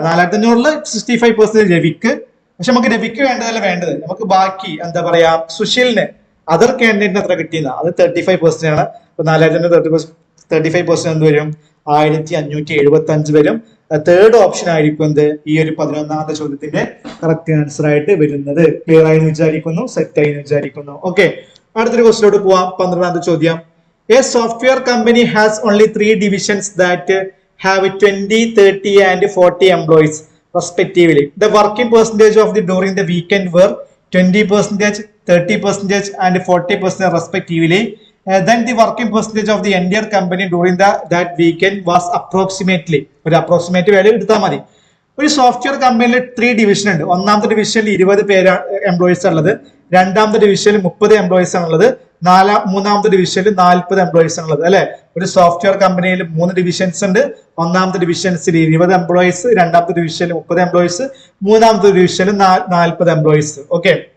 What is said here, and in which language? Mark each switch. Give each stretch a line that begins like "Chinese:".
Malayalam: 4500ല് 65% രവിക്ക്. പക്ഷെ നമുക്ക് രവിക്ക് വേണ്ടതല്ല വേണ്ടത്, നമുക്ക് ബാക്കി എന്താ പറയാ സുശീലിന് അതർ കാൻഡിഡേറ്റിന് എത്ര കിട്ടിയെന്ന അത് 35% ആണ്. ഇപ്പൊ 4000 35% എന്ത് വരും 1575 വരും. തേർഡ് ഓപ്ഷൻ ആയിരിക്കും എന്ത് ഈ ഒരു 11ാമത്തെ ചോദ്യത്തിന്റെ കറക്റ്റ് ആൻസർ ആയിട്ട് വരുന്നത്. ക്ലിയർ ആയി വിചാരിക്കുന്നു, സെറ്റ് ആയി വിചാരിക്കുന്നു. ഓക്കെ, അടുത്തൊരു ക്വസ്റ്റിലോട്ട് പോവാം. 12ാമത്തെ ചോദ്യം.
English: A software company has only 3 divisions that have 20, 30 and 40 employees respectively. The working percentage of the during the weekend were 20%, 30% and 40% respectively. Then the working percentage of the entire company during that weekend was approximately
Malayalam: ഒരു approximate value എടുത്താൽ മതി ഒരു software കമ്പനിയിൽ 3 division ഉണ്ട്. ഒന്നാമത്തെ ഡിവിഷനിൽ 20 employees ഉള്ളത്, രണ്ടാമത്തെ ഡിവിഷനിൽ 30 എംപ്ലോയീസ് ആണുള്ളത്, മൂന്നാമത്തെ ഡിവിഷനിൽ 40 എംപ്ലോയീസ് ആണുള്ളത് അല്ലെ. ഒരു സോഫ്റ്റ്വെയർ കമ്പനിയിൽ 3 ഡിവിഷൻസ് ഉണ്ട്. ഒന്നാമത്തെ ഡിവിഷൻസിൽ 20 എംപ്ലോയീസ്, രണ്ടാമത്തെ ഡിവിഷനിൽ 30 എംപ്ലോയീസ്, മൂന്നാമത്തെ ഡിവിഷനിൽ 40 എംപ്ലോയീസ്. ഓക്കെ.